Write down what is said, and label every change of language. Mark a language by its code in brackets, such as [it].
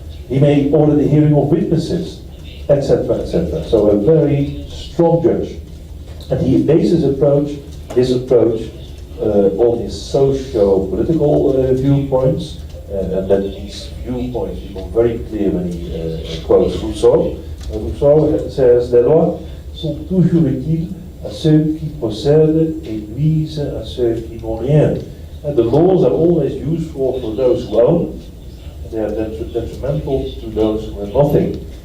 [en] He may order the hearing of witnesses, etc., etc. So a very strong judge. And he bases his approach on his socio-political viewpoints, and that these viewpoints become very clear when he quotes Rousseau. Rousseau says, [fr] "Les lois sont toujours utiles à ceux qui possèdent et nuisent à ceux qui n'ont rien." [en] And the laws are always useful for those who own, and they are detrimental to those who have nothing.